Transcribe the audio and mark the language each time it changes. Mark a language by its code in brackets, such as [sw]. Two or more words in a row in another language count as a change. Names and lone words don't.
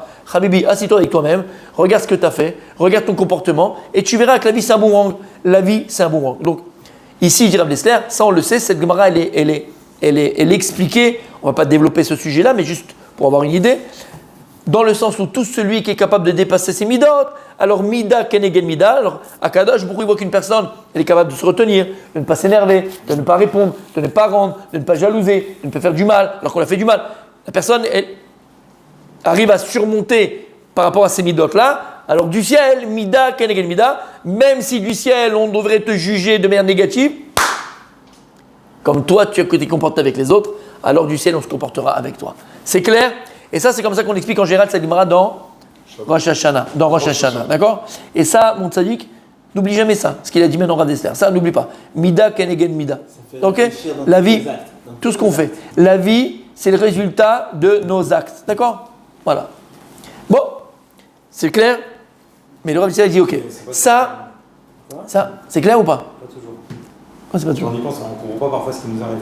[fr] Habibi, assis-toi avec toi-même, regarde ce que tu as fait, regarde ton comportement, et tu verras que la vie c'est un boomerang. La vie c'est un boomerang. Donc ici, dit Rav Dessler, ça on le sait, cette Gemara elle est expliquée. On ne va pas développer ce sujet-là, mais juste pour avoir une idée, dans le sens où tout celui qui est capable de dépasser ses midot, alors [he] מידה כנגד מידה, [fr] alors [he] הקדוש ברוך הוא [fr] voit qu'une personne, elle est capable de se retenir, de ne pas s'énerver, de ne pas répondre, de ne pas rendre, de ne pas jalouser, de ne pas faire du mal, alors qu'on a fait du mal. La personne, elle arrive à surmonter par rapport à ces midot-là, alors du ciel, [he] מידה כנגד מידה, [fr] même si du ciel, on devrait te juger de manière négative, comme toi, tu te comportes avec les autres, alors du ciel, on se comportera avec toi. C'est clair? Et ça, c'est comme ça qu'on explique en général cette Gemara dans Rosh Hashanah. D'accord? Et ça, mon tzaddik, n'oublie jamais ça. Ce qu'il a dit maintenant Rav Dessler. Ça, n'oublie pas. [he] מידה כנגד מידה. [fr] Ok? La vie, tout ce qu'on fait. La vie, c'est le résultat de nos actes. D'accord? Voilà. Bon, c'est clair? Mais le Rav Dessler a dit ok. Ça, c'est clair ou pas? C'est pas toujours. On y pense, on ne comprend pas parfois ce qui nous arrive.